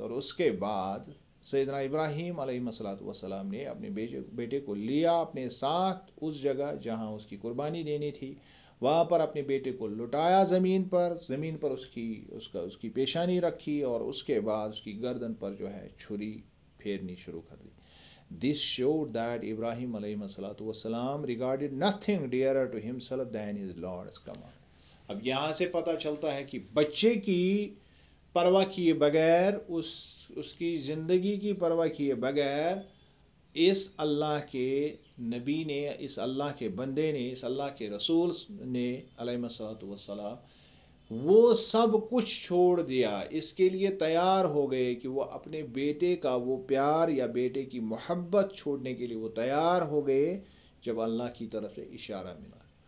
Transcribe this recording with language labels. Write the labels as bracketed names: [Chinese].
[Urdu] اور اس کے بعد سیدنا ابراہیم علیہ الصلوۃ والسلام نے اپنے بیٹے کو لیا اپنے ساتھ اس جگہ جہاں اس کی قربانی دینی تھی. وہاں پر اپنے بیٹے کو لٹایا زمین پر اس کی پیشانی رکھی، اور اس کے بعد اس کی گردن پر جو ہے چھری پھیرنی شروع کر دی. [English] This showed that Ibrahim علیہ الصلوۃ والسلام regarded nothing dearer to himself than his Lord's command. [Urdu] اب یہاں سے پتہ چلتا ہے کہ بچے کی پرواہ کیے بغیر، اس کی زندگی کی پرواہ کیے بغیر، اس اللہ کے نبی نے، اس اللہ کے بندے نے، اس اللہ کے رسول نے علیہ الصلوۃ والسلام وہ سب کچھ چھوڑ دیا، اس کے لیے تیار ہو گئے کہ وہ اپنے بیٹے کا وہ پیار یا بیٹے کی محبت چھوڑنے کے لیے وہ تیار ہو گئے جب اللہ کی طرف سے اشارہ ملا.